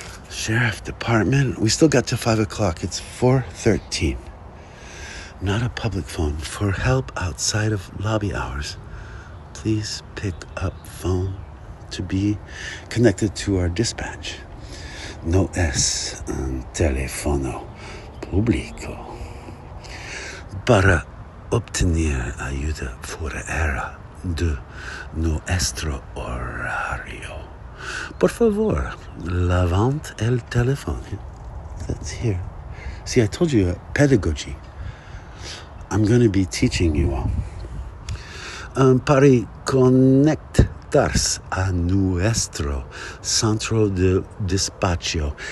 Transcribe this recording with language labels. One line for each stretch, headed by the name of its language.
English: Sheriff Department. We still got to 5 o'clock. It's 4:13. Not a public phone. For help outside of lobby hours, please pick up phone to be connected to our dispatch.
Spanish: No es un teléfono público. Para obtener ayuda fuera de nuestro horario, por favor, levante el teléfono.
English: That's here. See, I told you pedagogy. I'm going to be teaching you all.
Spanish: Para conectarse a nuestro centro de despacho.